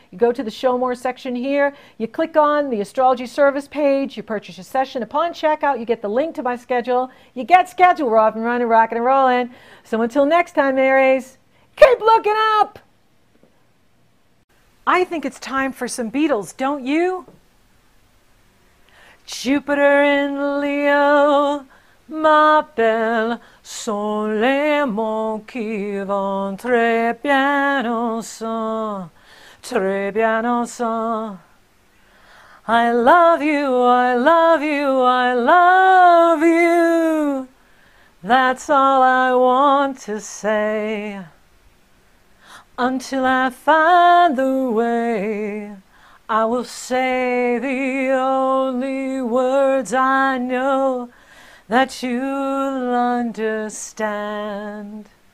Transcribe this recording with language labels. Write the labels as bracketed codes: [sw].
[en] You go to the Show More section here. You click on the Astrology Service page. You purchase your session. Upon checkout, you get the link to my schedule. You get scheduled. We're off and running, rocking and rolling. So until next time, Aries, keep looking up. I think it's time for some Beatles, don't you? Jupiter in Leo, [fr] ma belle, sont les mots qui vont très bien ensemble, très bien ensemble. [en] I love you, I love you, I love you. That's all I want to say. Until I find the way, I will say the only words I know that you'll understand.